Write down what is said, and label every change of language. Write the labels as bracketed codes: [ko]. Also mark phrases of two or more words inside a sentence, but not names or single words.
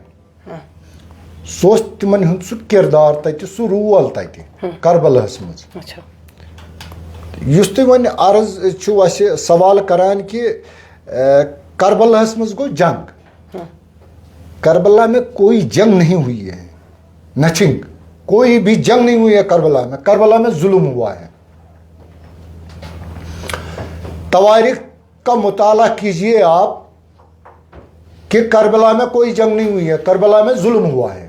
[ks] सह तिमन हुंद सह किरदार तत सह रोल तत करबलास मज। युस तुम वन अर्ज सवाल करान कि करबलास मज गो जंग। [hi] करबला में कोई जंग नहीं हुई है, नथिंग, कोई भी जंग नहीं हुई है करबला में। करबला में जुल्म हुआ है। तवारीख का मुताला कीजिए आप कि करबला में कोई जंग नहीं हुई है, करबला में जुल्म हुआ है।